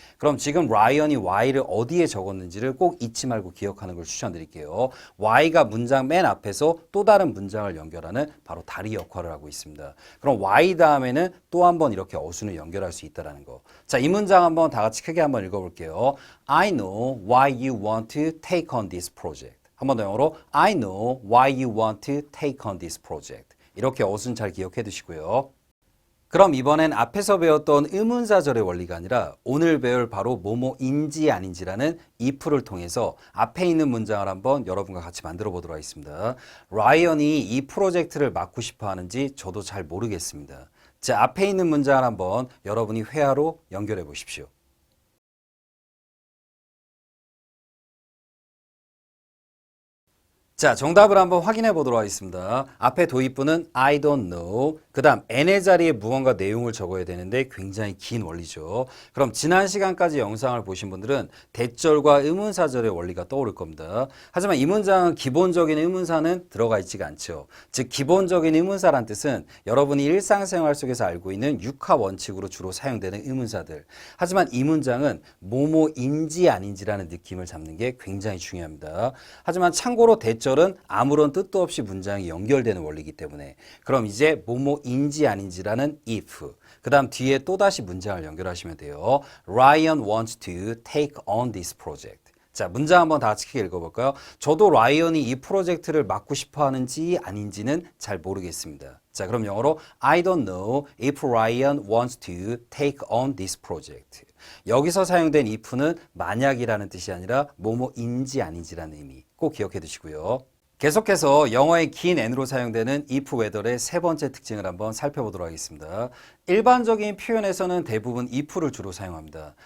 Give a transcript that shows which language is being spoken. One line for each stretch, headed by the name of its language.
Korean: 그럼 지금 라이언이 Y를 어디에 적었는지를 꼭 잊지 말고 기억하는 걸 추천드릴게요. Y가 문장 맨 앞에서 또 다른 문장을 연결하는 바로 다리 역할을 하고 있습니다. 그럼 Y 다음에는 또 한 번 이렇게 어순을 연결할 수 있다는 거. 자, 이 문장 한번 다 같이 크게 한번 읽어볼게요.
English: I know why you want to take on this project.
Korean: 한 번 더 영어로
English: I know why you want to take on this project.
Korean: 이렇게 어순 잘 기억해 두시고요. 그럼 이번엔 앞에서 배웠던 의문사절의 원리가 아니라 오늘 배울 바로 뭐뭐인지 아닌지라는 if를 통해서 앞에 있는 문장을 한번 여러분과 같이 만들어 보도록 하겠습니다. 라이언이 이 프로젝트를 맡고 싶어 하는지 저도 잘 모르겠습니다. 자, 앞에 있는 문장을 한번 여러분이 회화로 연결해 보십시오. 자, 정답을 한번 확인해 보도록 하겠습니다. 앞에 도입부는
English: I don't know.
Korean: 그 다음 n의 자리에 무언가 내용을 적어야 되는데 굉장히 긴 원리죠. 그럼 지난 시간까지 영상을 보신 분들은 대절과 의문사절의 원리가 떠오를 겁니다. 하지만 이 문장은 기본적인 의문사는 들어가 있지가 않죠. 즉 기본적인 의문사란 뜻은 여러분이 일상생활 속에서 알고 있는 육하 원칙으로 주로 사용되는 의문사들. 하지만 이 문장은 뭐뭐인지 아닌지라는 느낌을 잡는 게 굉장히 중요합니다. 하지만 참고로 대절 은 아무런 뜻도 없이 문장이 연결되는 원리이기 때문에 그럼 이제 뭐뭐인지 아닌지라는 if 그 다음 뒤에 또다시 문장을 연결하시면 돼요.
English: Ryan wants to take on this project.
Korean: 자, 문장 한번 다 같이 크게 읽어볼까요? 저도 라이언이 이 프로젝트를 맡고 싶어 하는지 아닌지는 잘 모르겠습니다. 자, 그럼 영어로
English: I don't know if Ryan wants to take on this project.
Korean: 여기서 사용된 if는 만약이라는 뜻이 아니라 뭐뭐인지 아닌지라는 의미 꼭 기억해 두시고요. 계속해서 영어의 긴 n으로 사용되는 if whether의 세 번째 특징을 한번 살펴보도록 하겠습니다. 일반적인 표현에서는 대부분 if를 주로 사용합니다.